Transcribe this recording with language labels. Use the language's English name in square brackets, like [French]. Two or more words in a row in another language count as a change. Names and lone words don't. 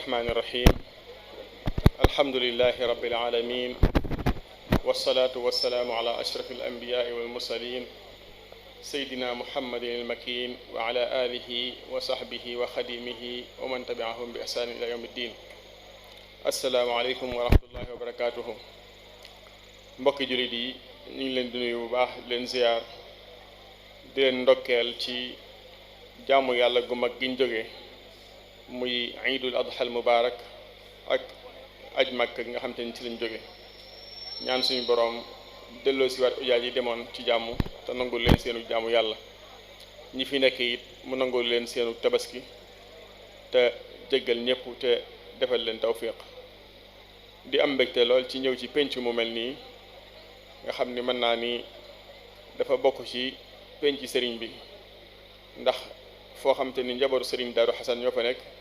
[Arabic] الرحمن الرحيم الحمد لله رب العالمين والصلاة والسلام على أشرف الأنبياء والمرسلين سيدنا محمد المكين وعلى آله وصحبه وخديمه ومن تبعهم بإحسان إلى يوم الدين السلام عليكم ورحمة الله وبركاته [Wolof] mbokki jullit yi ñu ngi leen di nuyu bu baax leen ziar di leen ndokkeel ci jaamu yàlla gu mag giñ jóge muy [Arabic] عيد الأضحى المبارك [Wolof] ak aj Makka gi nga xam te ni ci lañ jóge ñaan suñu boroom delloo si waat ujaaj yi demoon ci jàmm te nangul leen seenu jaamu yàlla ñi fi nekk it mu nangul leen seenu tabaski te jéggal ñépp te defal leen tawfiq di am mbégte lool ci ñëw ci penc mu mel nii nga xam ni mën naa ni dafa bokk ci penc sëriñ bi ndax foo xam te ni njabootu sëriñ Daaru Xasan ñoo fa nekk